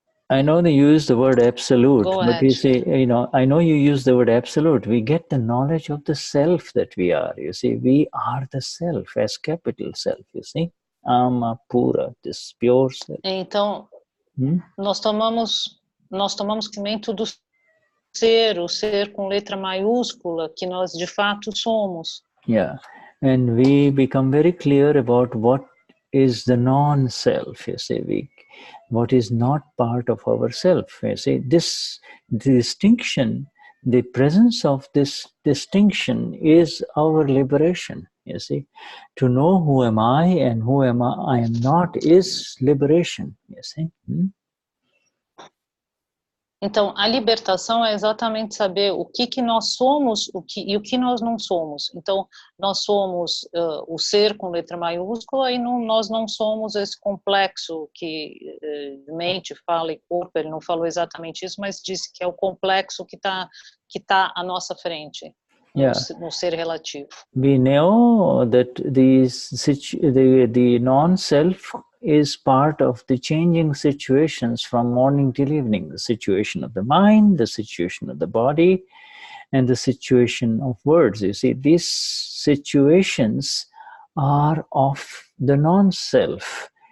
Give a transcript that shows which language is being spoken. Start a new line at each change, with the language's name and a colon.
English: I know they use the word absolute, but you see, you know, I know you use the word absolute. We get the knowledge of the self that we are. You see, we are the self, as capital self, you see. Ama pura, this pure self.
Portuguese: Então, nós tomamos conhecimento do ser, o ser com letra maiúscula, que nós de fato somos.
English: Yeah, and we become very clear about what is the non-self, you see, what is not part of ourself. You see, this distinction, the presence of this distinction is our liberation, you see. To know who am I and who am I am not is liberation, you see.
Portuguese: Então, a libertação é exatamente saber o que nós somos e o que nós não somos. Então, nós somos o ser com letra maiúscula e nós não somos esse complexo que mente, fala e corpo. Ele não falou exatamente isso, mas disse que é o complexo que tá à nossa frente, no ser relativo.
English: We know that the non-self is part of the changing situations from morning till evening, the situation of the mind, the situation of the body, and the situation of words. You see, these situations are of the non-self,